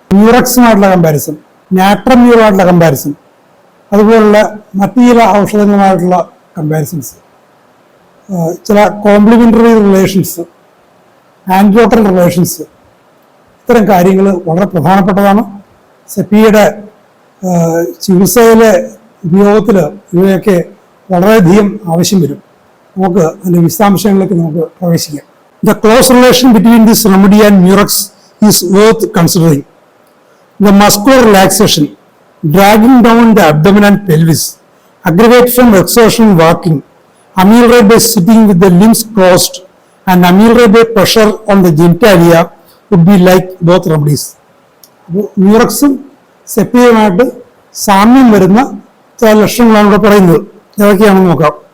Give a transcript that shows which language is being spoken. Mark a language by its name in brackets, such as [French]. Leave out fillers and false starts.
[Malayalam] മ്യൂറക്സുമായിട്ടുള്ള comparison, നാട്രമ്യൂറുമായിട്ടുള്ള comparison, അതുപോലുള്ള മറ്റു ചില ഔഷധങ്ങളുമായിട്ടുള്ള കമ്പാരിസൺസ്, ചില കോംപ്ലിമെൻ്ററി റിലേഷൻസ്, ആൻറ്റിഡോട്ടൽ റിലേഷൻസ്, ഇത്തരം കാര്യങ്ങൾ വളരെ പ്രധാനപ്പെട്ടതാണ്. സെപ്പിയയുടെ ചികിത്സയിലെ ഉപയോഗത്തിൽ ഇവയൊക്കെ വളരെയധികം ആവശ്യം വരും. നമുക്ക് അതിൻ്റെ വിശദാംശങ്ങളിലേക്ക് നമുക്ക് പ്രവേശിക്കാം. [English] The close relation between this remedy and murex is worth considering. The muscular relaxation, dragging down the abdomen and pelvis, aggravate from exertion walking, ameliorate by sitting with the limbs crossed, and ameliorate by pressure on the genitalia would be like both remedies. [Malayalam] അപ്പോൾ മ്യൂറക്സും സെപ്പിയയുമായിട്ട് സാമ്യം വരുന്ന ചില ലക്ഷണങ്ങളാണ് ഇവിടെ പറയുന്നത്. ഏതൊക്കെയാണെന്ന് നോക്കാം.